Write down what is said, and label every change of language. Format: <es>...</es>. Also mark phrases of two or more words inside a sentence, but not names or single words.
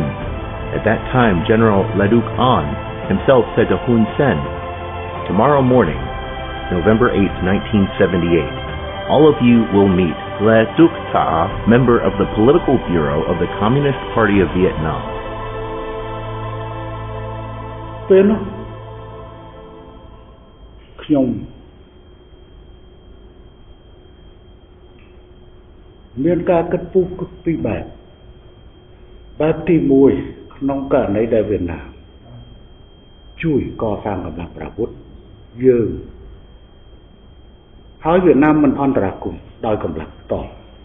<en>At that time, General Ledok An himself said to Hun Sen, "Tomorrow morning, November 8, 1978, all of you will meet Ledok Ta, member of the Political Bureau of the Communist Party of Vietnam."</en> <km>ពេលនោះខ្ញុំមានការគិតពុះពីរបែបទី1ក្នុងករណីដែលវៀតណាមជួយកសាងកម្លាំងប្រវត្តិយើងហើយវៀតណាមមិនអន្តរាគមន៍ដោយកម្លាំងផ្ទាល់</km>